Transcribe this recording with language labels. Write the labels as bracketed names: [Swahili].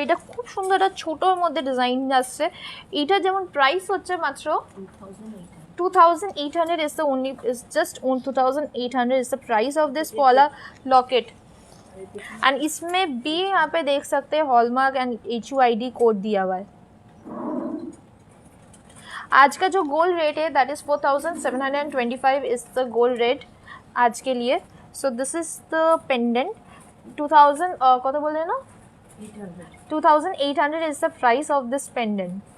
[Bangla] এটা খুব সুন্দর, একটা ছোটোর মধ্যে ডিজাইন আসছে। এইটা যেমন প্রাইস হচ্ছে মাত্র [English] 2,800 is the only, is just on 2,800 is the price of this Paula locket. [Hindi] And इसमें भी यहाँ पे देख सकते हैं हॉलमार्क एंड HUID कोड दिया हुआ है। आज का जो गोल्ड रेट है [English] that is 4,725 is the gold rate [Hindi] आज के लिए। [English] so this is the pendant 2000 [Hindi] कत बोले ना [English] 2,800 is the price of this pendant.